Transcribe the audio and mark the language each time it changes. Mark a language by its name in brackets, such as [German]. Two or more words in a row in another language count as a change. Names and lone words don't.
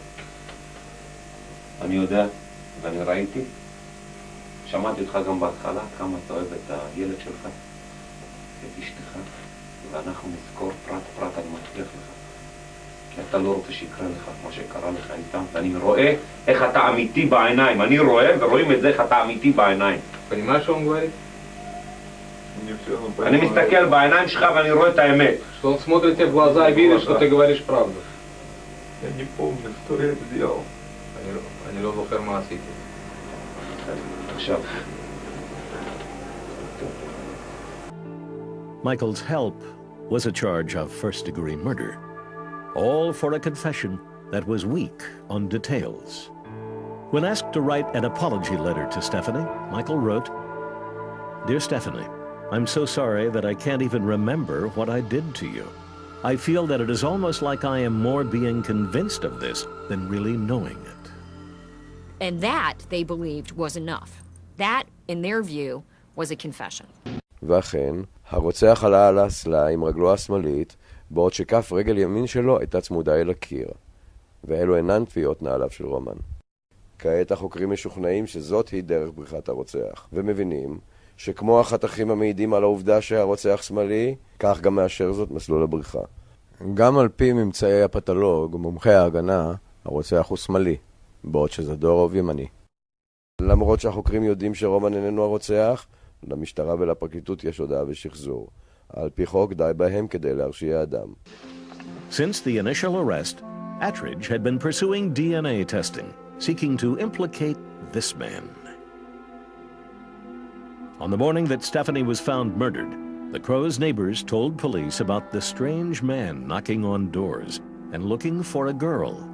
[Hebrew] אני יודע, ואני ראיתי, שמעתי אותך גם בהתחלה, כמה אתה אוהב את הילד שלך, את אשתך, ואנחנו נזכור פרט פרט, אני מבטיח לך. כי אתה לא רוצה שיקרה לך כמו שקרה לך איתם, ואני רואה איך אתה אמיתי בעיניים. אני רואה ורואים את זה איך אתה אמיתי בעיניים. [Russian] понимаешь, что он говорит? [Hebrew] אני מסתכל בעיניים שלך ואני רואה את האמת. [Russian] Что он смотрит тебе в глаза и видит, что ты говоришь правду. Я не помню, что я сделал. [Hebrew] אני לא זוכר מה עשיתי. עכשיו. [English] Michael's help was a charge of first-degree murder, all for a confession that was weak on details. When asked to write an apology letter to Stephanie, Michael wrote, "Dear Stephanie, I'm so sorry that I can't even remember what I did to you. I feel that it is almost like I am more being convinced of this than really knowing it." And that, they believed, was enough. That, in their view, was a confession. [Hebrew] ואכן, הרוצח עלה על האסלה עם רגלו השמאלית, בעוד שכף רגל ימין שלו הייתה צמודה אל הקיר. ואלו אינן תביעות נעליו של רומן. כעת החוקרים משוכנעים שזאת היא דרך בריחת הרוצח, ומבינים שכמו החתכים המעידים על העובדה שהרוצח שמאלי, כך גם מאשר זאת מסלול הבריחה. גם על פי ממצאי הפתולוג, מומחי ההגנה, הרוצח הוא שמאלי, בעוד שזדורוב ימני. למרות שהחוקרים יודעים שרומן איננו הרוצח, למשטרה ולפרקליטות יש הודעה ושחזור. על פי חוק די בהם כדי להרשיע אדם. [English] Since the initial arrest, Attridge had been pursuing DNA testing, seeking to implicate this man. On the morning that Stephanie was found murdered, the Crow's neighbors told police about the strange man knocking on doors and looking for a girl.